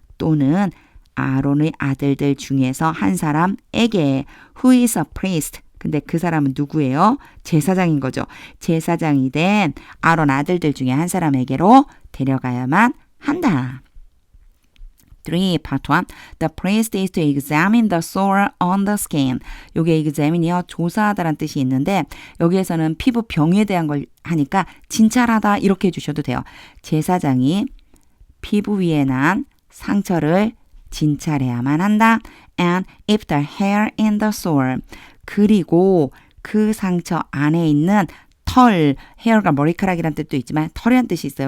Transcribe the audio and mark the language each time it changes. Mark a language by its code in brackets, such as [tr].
[ko] 또는 아론의 아들들 중에서 한 사람에게. [en] Who is a priest. [ko] 근데 그 사람은 누구예요? 제사장인 거죠. 제사장이 된 아론 아들들 중에 한 사람에게로 데려가야만 한다. [en] 3. Part 1. The priest is to examine the sore on the skin. [ko] 요게 examine이요. 조사하다란 뜻이 있는데 여기에서는 피부병에 대한 걸 하니까 진찰하다 이렇게 해주셔도 돼요. 제사장이 피부 위에 난 상처를 진찰해야만 한다. [en] And if the hair in the sore [ko] 그리고 그 상처 안에 있는 털, hair가 머리카락이란 뜻도 있지만 털이란 뜻이 있어요.